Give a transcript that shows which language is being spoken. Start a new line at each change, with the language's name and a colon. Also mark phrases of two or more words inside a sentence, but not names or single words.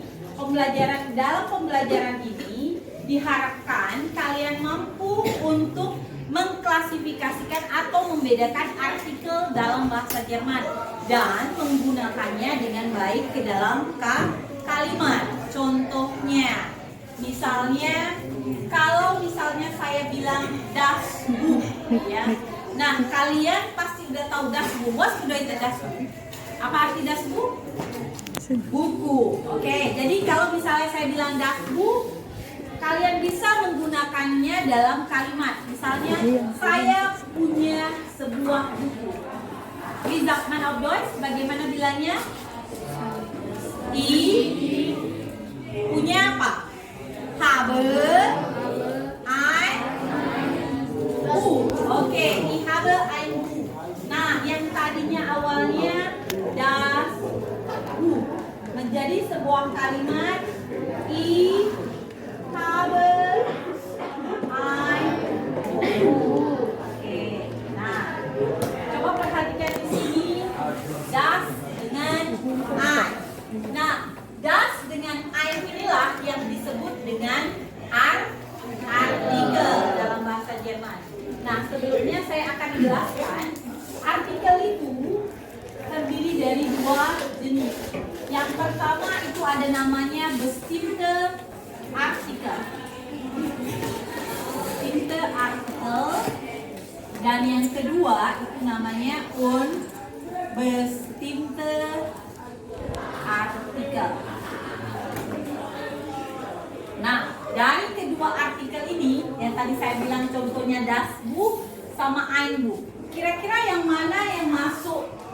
Indonesian: Dalam pembelajaran ini diharapkan kalian mampu untuk mengklasifikasikan atau membedakan artikel dalam bahasa Jerman dan menggunakannya dengan baik ke dalam kalimat. Contohnya, misalnya kalau misalnya saya bilang
German: das Buch
Indonesian: ya. Nah, kalian pasti udah tahu
German: das Buch. Was bedeutet das Buch?
Indonesian: Apa arti
German: das Buch?
Indonesian: Buku. Oke, jadi kalau misalnya saya bilang
German: das Buch,
Indonesian: kalian bisa menggunakannya dalam kalimat. Misalnya, saya punya sebuah buku.
German: Wie sagt man auf Deutsch?
Indonesian: Bagaimana bilangnya? Punya apa?
German: Habe ein Buch. Oke, ich habe ein Buch.
Indonesian: Nah, yang tadinya awalnya
German: das Buch
Indonesian: menjadi sebuah kalimat
German: ich habe ein Buch.
Indonesian: Oke. Nah, coba perhatikan di sini das dengan ein. Nah, das dengan ein inilah yang disebut dengan artikel dalam bahasa Jerman. Nah, sebelumnya saya akan jelaskan artikel itu terdiri dari 2 jenis. Yang pertama itu ada namanya
German: bestimmte Artikel. Bestimmte Artikel.
Indonesian: Dan yang kedua itu namanya
German: unbestimmte Artikel.
Indonesian: Nah, dari kedua artikel ini yang tadi saya bilang contohnya
German: das Buch
Indonesian: sama
German: ein Buch.
Indonesian: Kira-kira yang mana yang masuk